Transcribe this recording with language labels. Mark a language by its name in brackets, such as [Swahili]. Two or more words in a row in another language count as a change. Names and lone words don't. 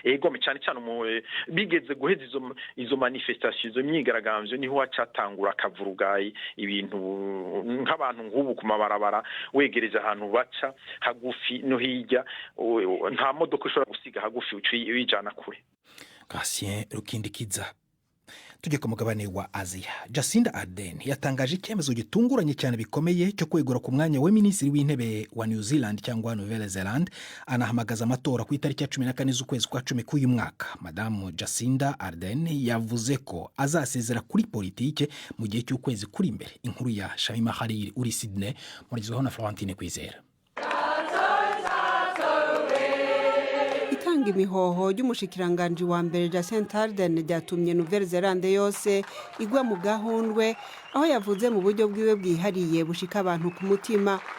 [Rundi] ego cyane cyane bigeze guheza izo manifestation izo myigaragambyo niho wacatangura akavurugayi ibintu nk'abantu nk'ubu ku mabarabara wegereje ahantu baca hagufi no hirya nta modoka ushobora gusiga hagufi wijana kure. Gatien Rukindikiza. [Kinyarwanda] Tujye ku mugabane wa Aziya. Jacinda Ardern yatangaje icyemezo gitunguranye cyane bikomeye cyo kwegura ku mwanya we minisitiri w'intebe wa New Zealand cyangwa Nouvelle Zealand, anahamagaza amatora ku itariki ya 14 z'ukwezi kwa 10 k'uyu mwaka. Madamu Jacinda Ardern yavuze ko azasezera kuri politike mu gihe cy'ukwezi kuri imbere. Inkuru ya Shamima Hariri uri Sydney, murizweho na Florentine Kwizera. [Rundi] Imihoho y'umushikiranganje wa mbere Jacinda Ardern ryatumye Nouvelle Zelande yose igwa mu gahundwe, aho yavuze mu buryo bwiwe bwihariye bushika abantu ku mutima.